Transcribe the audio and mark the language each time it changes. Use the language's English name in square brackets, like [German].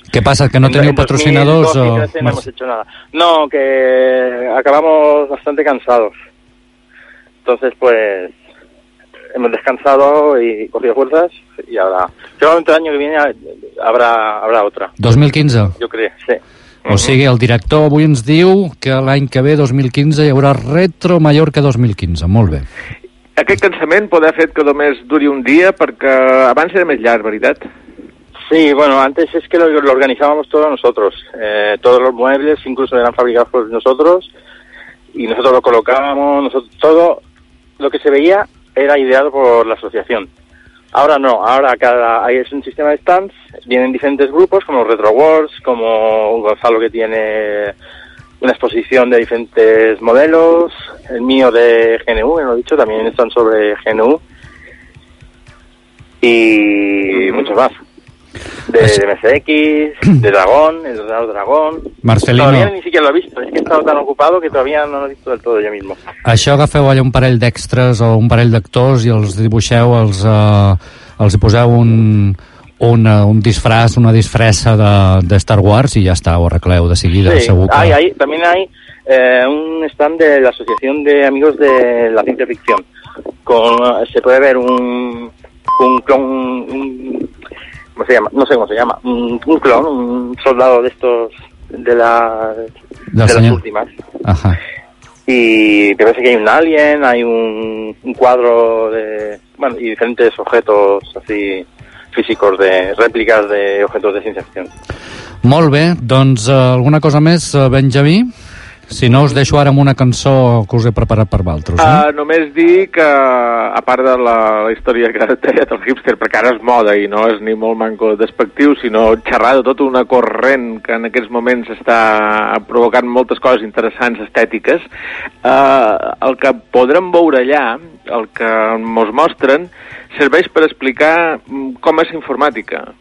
[Spanish] ¿Qué pasa, que no tenéis patrocinadores? En 2012 no hemos hecho nada. No, que acabamos bastante cansados. Entonces, pues, hemos descansado y cogido fuerzas, y ahora, seguramente el año que viene habrá otra. ¿2015? Yo creo, sí. [Catalan] O sigui, el director avui ens diu que l'any que ve, 2015, hi haurà Retro Mallorca 2015. Molt bé. Aquest cansament pot haver fet que només duri un dia, perquè abans era més llarg, veritat? [Spanish] Sí, bueno, antes es que lo organizábamos todos nosotros. Todos los muebles incluso eran fabricados por nosotros, y nosotros lo colocábamos, todo lo que se veía era ideado por la asociación. Ahora no, ahora ahí es un sistema de stands, vienen diferentes grupos, como Retro Wars, como Gonzalo, que tiene una exposición de diferentes modelos, el mío de GNU, me lo he dicho, también están sobre GNU, y muchos más, de MSX, de Dragón, el ordenador Dragón... Marcelino... Todavía ni siquiera lo he visto, es que he estado tan ocupado que todavía no lo he visto del todo yo mismo. [Catalan] Això, agafeu allà un parell d'extres o un parell d'actors i els dibuixeu, els poseu un disfraç, una disfressa de Star Wars i ja està, ho arregleu de seguida, sí, segur que... Sí, també hi ha un stand de l'Associació d'Amigos de la Ciència Ficció. [Spanish] Se puede ver un clon, un soldado de estos, de las últimas. Ajá. Y te parece que hay un alien, hay un cuadro de... Bueno, y diferentes objetos así físicos, de réplicas de objetos de ciencia ficción. [Catalan] Molt bé, doncs alguna cosa més, Benjamí? Si no, us deixo ara amb una cançó que us he preparat per vosaltres. Eh? Només dir que, a part de la història que deia del hipster, perquè ara és moda i no és ni molt manco despectiu, sinó xerrada tota una corrent que en aquests moments està provocant moltes coses interessants estètiques, el que podrem veure allà, el que mos mostren, serveix per explicar com és informàtica.